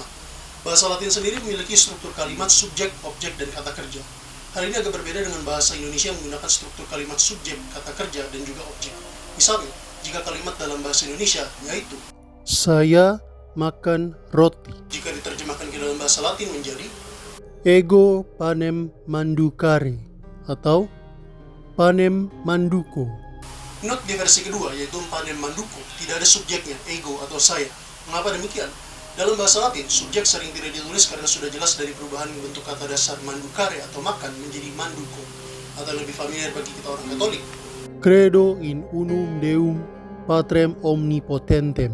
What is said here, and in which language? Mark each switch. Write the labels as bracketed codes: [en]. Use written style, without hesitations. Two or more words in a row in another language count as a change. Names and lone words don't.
[id] Bahasa Latin sendiri memiliki struktur kalimat subjek, objek, dan kata kerja. Hal ini agak berbeda dengan bahasa Indonesia yang menggunakan struktur kalimat subjek, kata kerja, dan juga objek. Misalnya, jika kalimat dalam bahasa Indonesia yaitu saya makan roti, jika diterjemahkan ke dalam bahasa Latin menjadi [la] ego panem mandukare [id] atau [la] panem manduko. [id] Note di versi kedua yaitu [la] panem manduko [id] tidak ada subjeknya, ego atau saya. Mengapa demikian? Dalam bahasa Latin, subjek sering tidak ditulis karena sudah jelas dari perubahan bentuk kata dasar mandukare atau makan menjadi manduko, atau lebih familiar bagi kita orang Katolik, [la] Credo in unum Deum Patrem Omnipotentem.